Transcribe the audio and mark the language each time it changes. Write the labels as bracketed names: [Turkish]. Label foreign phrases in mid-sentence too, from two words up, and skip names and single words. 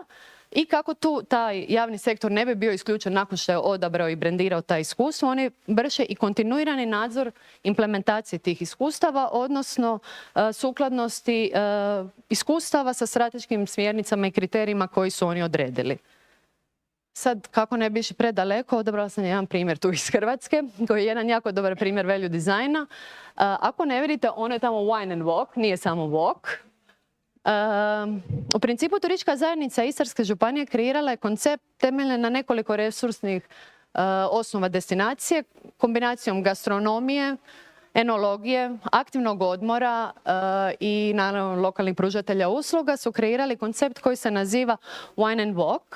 [Croatian] I kako tu taj javni sektor ne bi bio isključen nakon što je odabrao i brendirao taj iskustvo, oni vrše i kontinuirani nadzor implementacije tih iskustava, odnosno sukladnosti iskustava sa strateškim smjernicama i kriterijima koji su oni odredili. Sad, kako ne bi išli predaleko, odabrala sam jedan primjer tu iz Hrvatske, koji je jedan jako dobar primjer value dizajna. Ako ne vidite, ono je tamo wine and walk, nije samo walk. U principu turistička zajednica Istarske županije kreirala je koncept temeljen na nekoliko resursnih osnova destinacije, kombinacijom gastronomije, enologije, aktivnog odmora i naravno lokalnih pružatelja usluga su kreirali koncept koji se naziva Wine and Walk.